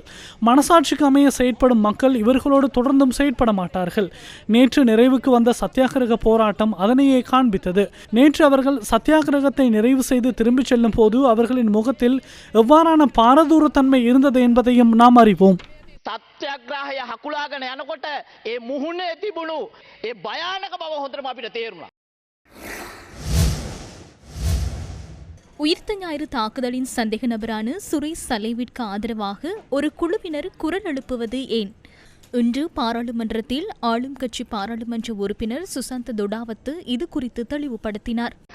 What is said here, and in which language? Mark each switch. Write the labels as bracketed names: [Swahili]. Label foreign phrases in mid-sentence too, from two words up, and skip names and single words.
[Tamil] மனசாட்சிக்கு அமைய செயற்படும் மக்கள் இவர்களோடு தொடர்ந்தும் செயற்பட மாட்டார்கள். நேற்று நிறைவுக்கு வந்த சத்தியாகிரக போராட்டம் அதனையே காண்பித்தது. நேற்று அவர்கள் சத்தியாகிரகத்தை நிறைவு செய்து திரும்பிச் செல்லும் போது அவர்களின் முகத்தில் எவ்வாறான பாரதூரத்தன்மை இருந்தது என்பதையும் நாம் அறிவோம். [Sinhala] සත්‍යග්‍රාහය හකුලාගෙන යනකොට ඒ මුහුණේ තිබුණු ඒ භයානක බව හොඳටම අපිට තේරුණා. [Tamil] உயிர்த்த ஞாயிறு தாக்குதலின் சந்தேக நபரான சுரேஷ் சலேவிற்கு ஆதரவாக ஒரு குழுவினர் குரல் எழுப்புவது ஏன்? இன்று பாராளுமன்றத்தில் ஆளும் கட்சி பாராளுமன்ற உறுப்பினர் சுசாந்த தொடாவத்து இது குறித்து தெளிவுபடுத்தினார்.